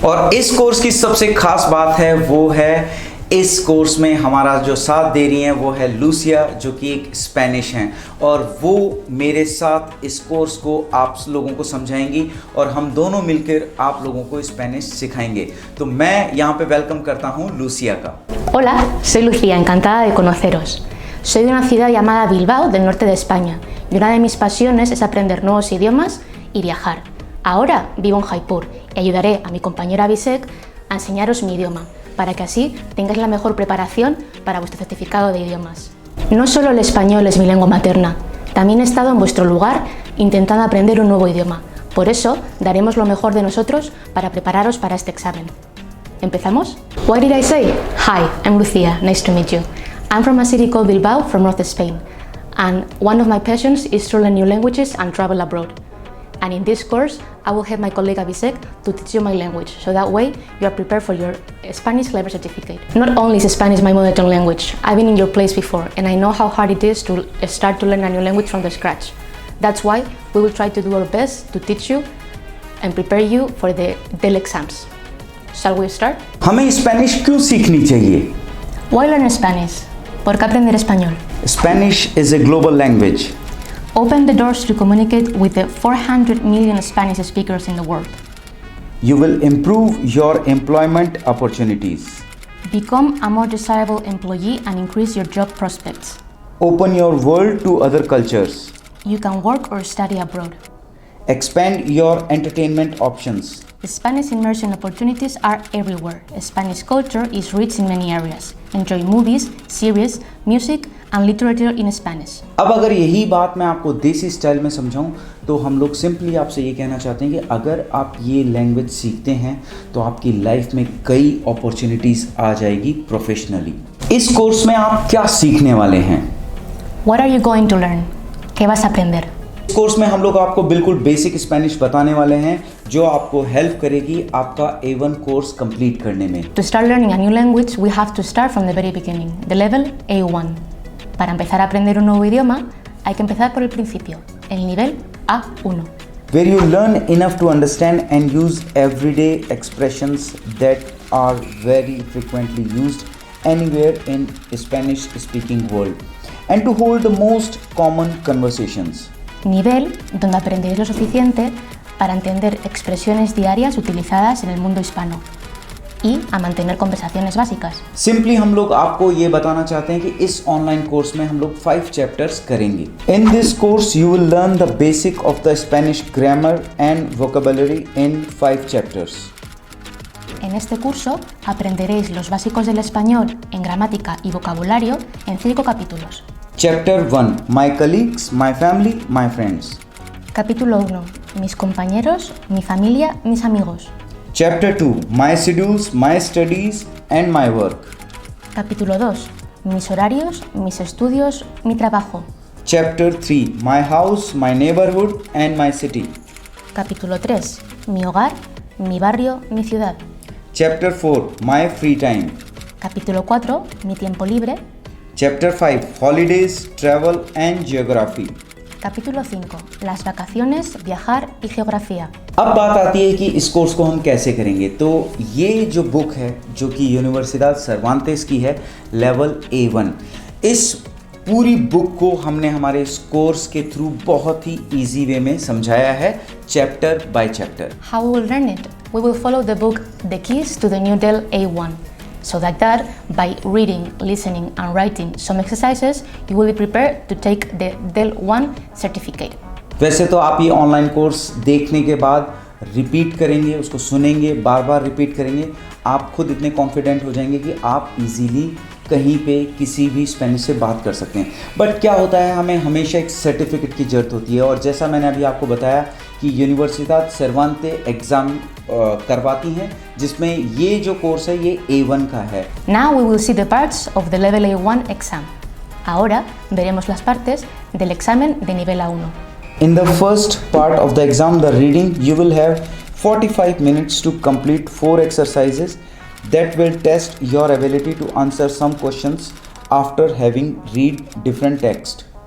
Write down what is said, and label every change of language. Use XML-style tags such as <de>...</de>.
<hi>और इस कोर्स की सबसे खास बात है वो है इस कोर्स में हमारा जो साथ दे रही हैं वो है लूसिया, जो कि एक स्पेनिश हैं और वो मेरे साथ इस कोर्स को आप लोगों को समझाएंगी और हम दोनों मिलकर आप लोगों को स्पेनिश सिखाएंगे। तो मैं यहाँ पे वेलकम करता हूँ लूसिया का।</hi> <es>Hola, soy Lucía, encantada de conoceros. Soy de una ciudad llamada Bilbao, del norte de España, y una de mis pasiones es aprender nuevos idiomas y viajar. Ahora vivo en Jaipur y ayudaré a mi compañero Abhishek a enseñaros mi idioma, para que así tengáis la mejor preparación para vuestro certificado de idiomas. No solo el español es mi lengua materna, también he estado en vuestro lugar intentando aprender un nuevo idioma. Por eso daremos lo mejor de nosotros para prepararos para este examen. ¿Empezamos?</es> <en>What did I say? Hi, I'm Lucia, nice to meet you. I'm from a city called Bilbao from North Spain, and one of my passions is to learn new languages and travel abroad. And in this course, I will help my colleague Abhishek to teach you my language, so that way you are prepared for your Spanish level certificate. Not only is Spanish my mother tongue language, I've been in your place before, and I know how hard it is to start to learn a new language from the scratch. That's why we will try to do our best to teach you and prepare you for the DEL exams. Shall we start?</en> <hi>हमें Spanish क्यों सीखनी चाहिए?</hi> <en>Why learn Spanish?</en> <es>¿Por qué aprender español?</es> <en>Spanish is a global language. Open the doors to communicate with the 400 million Spanish speakers in the world. You will improve your employment opportunities. Become a more desirable employee and increase your job prospects. Open your world to other cultures. You can work or study abroad. Expand your entertainment options. Spanish immersion opportunities are everywhere. Spanish culture is rich in many areas. Enjoy movies, series, music and literature in Spanish.</en> <hi>अब अगर यही बात मैं आपको देसी style में समझाऊं तो हम लोग सिंपली आपसे ये कहना चाहते हैं कि अगर आप ये लैंग्वेज सीखते हैं तो आपकी लाइफ में कई अपॉर्चुनिटीज़ आ जाएगी प्रोफेशनली। इस कोर्स में आप क्या सीखने वाले हैं?</hi> <en>What are you going to learn?</en> <es>¿Qué vas a aprender?</es> <hi>इस कोर्स में हम लोग आपको बिल्कुल बेसिक स्पेनिश बताने वाले हैं जो आपको हेल्प करेगी आपका A1 कोर्स कंप्लीट करने में।</hi> <en>To start learning a new language, we have to start from the very beginning, the level A1.</en> <es>Para empezar a aprender un nuevo idioma, hay que empezar por el principio, el nivel A1.</es> <en>Where you learn enough to understand and use everyday expressions that are very frequently used anywhere in Spanish-speaking world, and to hold the most common conversations.</en> <es>Nivel donde aprenderéis lo suficiente para entender expresiones diarias utilizadas en el mundo hispano y a mantener conversaciones básicas.</es> <hi>Simply हम लोग आपको ये बताना चाहते हैं कि इस online course में हम लोग 5 चैप्टर्स करेंगे।</hi> <en>In this course you will learn the basic of the Spanish grammar and vocabulary in 5 chapters.</en> <es>En este curso aprenderéis los básicos del español en gramática y vocabulario en 5 capítulos.</es> <en>Chapter 1. My colleagues, my family, my friends.</en> <es>Capítulo 1. Mis compañeros, mi familia, mis amigos.</es> <en>Chapter 2. My schedules, my studies and my work.</en> <es>Capítulo 2. Mis horarios, mis estudios, mi trabajo.</es> <en>Chapter 3. My house, my neighborhood and my city.</en> <es>Capítulo 3. Mi hogar, mi barrio, mi ciudad.</es> <en>Chapter 4. My free time.</en> <es>Capítulo 4, Mi tiempo libre.</es> <en>Chapter 5, Holidays, Travel and Geography.</en> <es>Capítulo 5, Las vacaciones, viajar y geografía.</es> <hi>अब बात आती है कि इस course को हम कैसे करेंगे। तो ये जो बुक है जो कि यूनिवर्सिडad सर्वांतेस की है, लेवल A1, इस पूरी बुक को हमने हमारे इस कोर्स के थ्रू बहुत ही इजी वे में समझाया है, chapter by chapter.</hi> <en>How we will learn it? We will follow the book The Keys to the New Del A1. So that by reading, listening and writing some exercises, you will be prepared to take the Del 1 certificate.</en> <hi>वैसे तो आप ये online course देखने के बाद repeat करेंगे, उसको सुनेंगे, बार बार रिपीट करेंगे, आप खुद इतने कॉन्फिडेंट हो जाएंगे कि आप इजीली कहीं पे किसी भी स्पेनिश से बात कर सकते हैं। बट क्या होता है, हमें हमेशा एक सर्टिफिकेट की ज़रूरत होती है, और जैसा मैंने अभी आपको बताया कि यूनिवर्सिडad सर्वांते एग्ज़ाम करवाती हैं, जिसमें ये जो कोर्स है ये A1 का है।</hi> <en>Now we will see the parts of the level A1 exam.</en> <es>Ahora veremos las partes del examen de nivel A1.</es> <en>In the first part of the exam, the reading, you will have 45 minutes to complete 4 exercises that will test your ability to answer some questions after having read different text.</en>